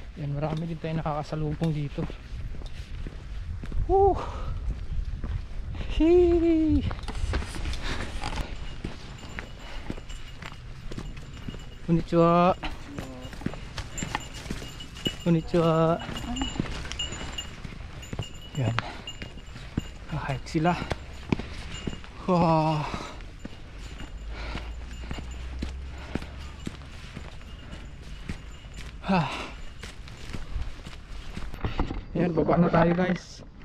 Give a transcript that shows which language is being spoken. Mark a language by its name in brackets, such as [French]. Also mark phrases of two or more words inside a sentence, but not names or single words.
[Filipino] Yan, marami din tayo nakakasalubong dito. Woo! Hee! [Japanese] Konnichiwa. Konnichiwa. [Filipino] Yan. Kahit sila. Wow. Yan, baba na tayo guys.